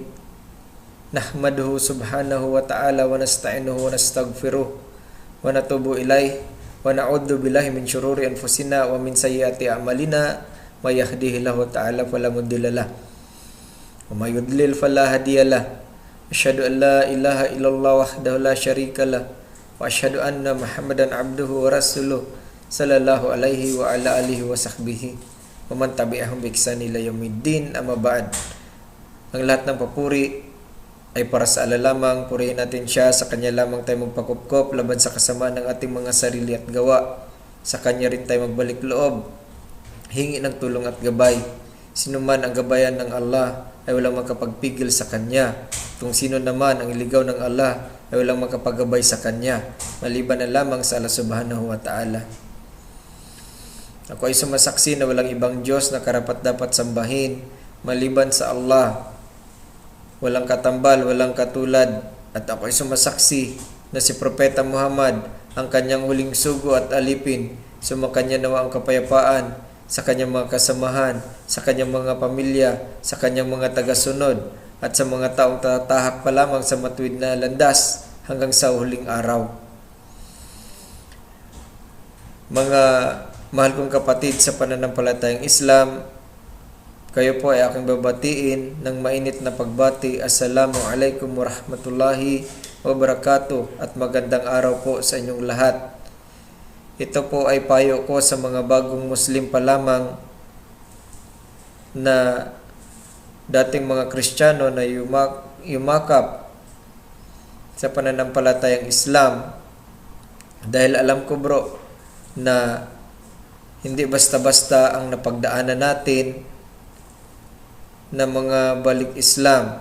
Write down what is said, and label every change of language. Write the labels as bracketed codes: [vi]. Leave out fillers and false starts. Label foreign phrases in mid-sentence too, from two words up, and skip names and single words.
[ar] نحمده سبحانه وتعالى ونستعينه ونستغفره ونتوب إليه ونعوذ بالله من شرور أنفسنا ومن سيئات أعمالنا من يهده الله تعالى فلا مضل له ومن يضلل فلا هادي له. أشهد أن لا إله إلا الله وحده لا شريك له وأشهد أن محمدا عبده ورسوله صلى الله عليه وعلى آله وصحبه ومن تبعهم بإحسان إلى يوم الدين. أما بعد. [tl] Ang lahat ng papuri ay para sa Allah lamang. Purihin natin siya, sa Kanya lamang tayo magpakupkop laban sa kasamaan ng ating mga sarili at gawa. Sa Kanya rin tayo magbalik loob, hingi ng tulong at gabay. Sino man ang gabayan ng Allah ay walang makapagpigil sa Kanya. Kung sino naman ang iligaw ng Allah ay walang makapagabay sa Kanya, maliban na lamang sa Allah [ar] سبحانه وتعالى. [tl] Ako ay sumasaksi na walang ibang Diyos na karapat-dapat sambahin maliban sa Allah. Walang katambal, walang katulad. At ako ay sumasaksi na si Propeta Muhammad ang kanyang huling sugo at alipin. Sumakanya nawa ang kapayapaan sa kanyang mga kasamahan, sa kanyang mga pamilya, sa kanyang mga tagasunod, at sa mga taong tatahak pa lamang sa matuwid na landas hanggang sa huling araw. Mga mahal kong kapatid sa pananampalatayang Islam, kayo po ay aking babatiin ng mainit na pagbati. [ar] السلام عليكم ورحمة الله وبركاته [tl] at magandang araw po sa inyong lahat. Ito po ay payo ko sa mga bagong Muslim pa lamang na dating mga Kristiyano na yumakap sa pananampalatayang Islam, dahil alam ko bro na hindi basta-basta ang napagdaanan natin na mga balik Islam.